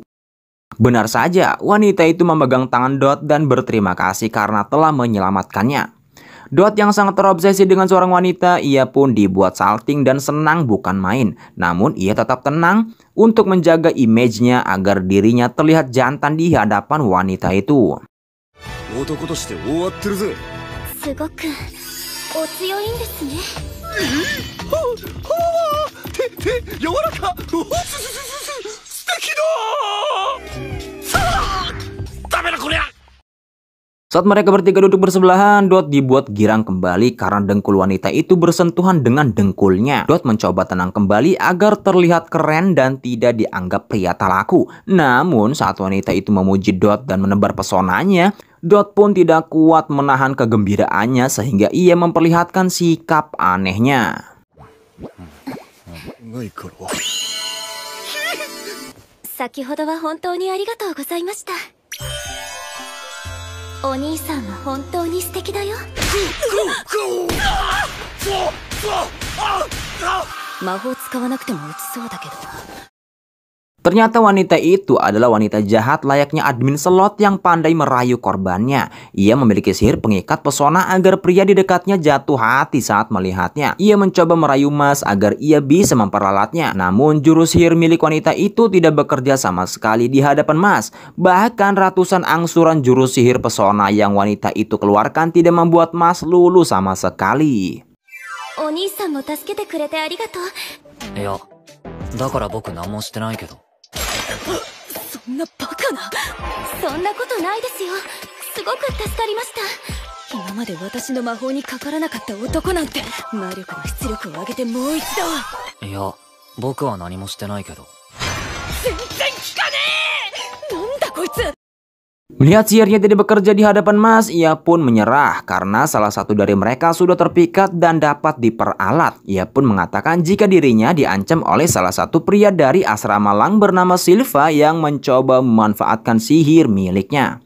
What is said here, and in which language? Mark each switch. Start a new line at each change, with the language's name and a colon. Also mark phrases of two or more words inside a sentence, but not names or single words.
Indonesian: Benar saja, wanita itu memegang tangan Dot dan berterima kasih karena telah menyelamatkannya. Dot yang sangat terobsesi dengan seorang wanita, ia pun dibuat salting dan senang bukan main. Namun ia tetap tenang untuk menjaga image-nya agar dirinya terlihat jantan di hadapan wanita itu.
Japanese: 男として終わってるぜ。すごくお強いんですね。柔らか。素敵だ。さあ、ダメだこりゃ。
Indonesian: Saat mereka bertiga duduk bersebelahan, Dot dibuat girang kembali karena dengkul wanita itu bersentuhan dengan dengkulnya. Dot mencoba tenang kembali agar terlihat keren dan tidak dianggap pria tak laku. Namun saat wanita itu memuji Dot dan menebar pesonanya, Dot pun tidak kuat menahan kegembiraannya sehingga ia memperlihatkan sikap anehnya.
Japanese: 先ほどは本当にありがとうございました。お兄さんは本当に素敵だよ。魔法使わなくても打ちそうだけど。
Indonesian: Ternyata wanita itu adalah wanita jahat layaknya admin slot yang pandai merayu korbannya. Ia memiliki sihir pengikat pesona agar pria di dekatnya jatuh hati saat melihatnya. Ia mencoba merayu Mas agar ia bisa memperalatnya. Namun jurus sihir milik wanita itu tidak bekerja sama sekali di hadapan Mas. Bahkan ratusan angsuran jurus sihir pesona yang wanita itu keluarkan tidak membuat Mas luluh sama sekali.
Japanese: お兄さんも助けてくれてありがとう。いや、だから僕何もしてないけど。そんなバカな。そんなことないですよ。すごく助かりました。今まで私の魔法にかからなかった男なんて魔力の出力を上げてもう一度。いや、僕は何もしてないけど。全然効かねえ。なんだこいつ。
Indonesian: Melihat sihirnya tidak bekerja di hadapan Mas, ia pun menyerah karena salah satu dari mereka sudah terpikat dan dapat diperalat. Ia pun mengatakan jika dirinya diancam oleh salah satu pria dari asrama Lang bernama Silva yang mencoba memanfaatkan sihir miliknya.